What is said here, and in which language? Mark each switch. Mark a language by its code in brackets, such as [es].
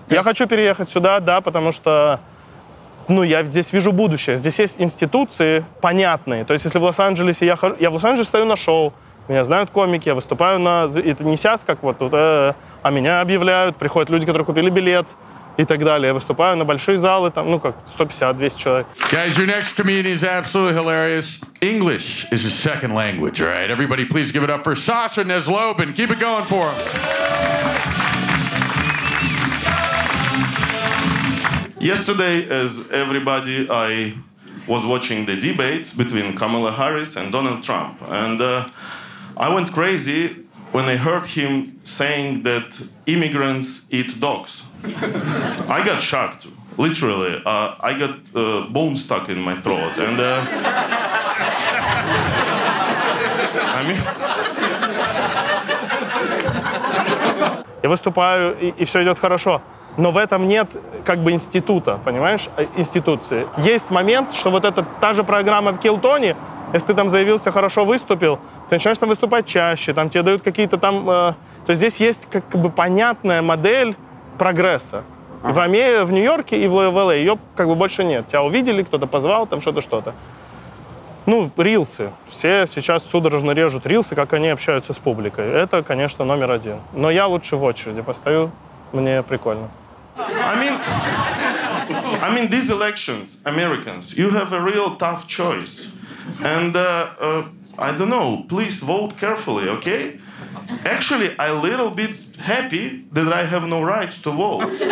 [ru] Я хочу переехать сюда, да, потому что, ну, я здесь вижу будущее. Здесь есть институции понятные. То есть, если в Лос-Анджелесе я в Лос-Анджелесе стою на шоу, меня знают комики, я выступаю на... Это не сейчас, как вот тут, а меня объявляют, приходят люди, которые купили билет и так далее. Я выступаю на большие залы, там, ну, как 150-200 человек. [en] Guys, your next comedian is absolutely hilarious. English is his second language, all right? Everybody please give it up for Sasha Nezlobin. Keep it going for him. Yesterday, as everybody, I was watching the debates between Kamala Harris and Donald Trump. And I went crazy when I heard him saying that immigrants eat dogs. I got shocked, literally. I got bone stuck in my throat, and I mean... [ru] Я выступаю, и все идет хорошо. Но в этом нет как бы института, понимаешь, институции. Есть момент, что вот это та же программа в Килтони, если ты там заявился, хорошо выступил, ты начинаешь там выступать чаще, там тебе дают какие-то там... то есть здесь есть как бы понятная модель прогресса. В Нью-Йорке и в ЛА ее как бы больше нет. Тебя увидели, кто-то позвал, там что-то. Ну, рилсы. Все сейчас судорожно режут рилсы, как они общаются с публикой. Это, конечно, номер 1. Но я лучше в очереди постою, мне прикольно. [en] I mean, these elections, Americans, you have a real tough choice. And I don't know, please vote carefully, okay? Actually, I'm a little bit happy that I have no rights to vote.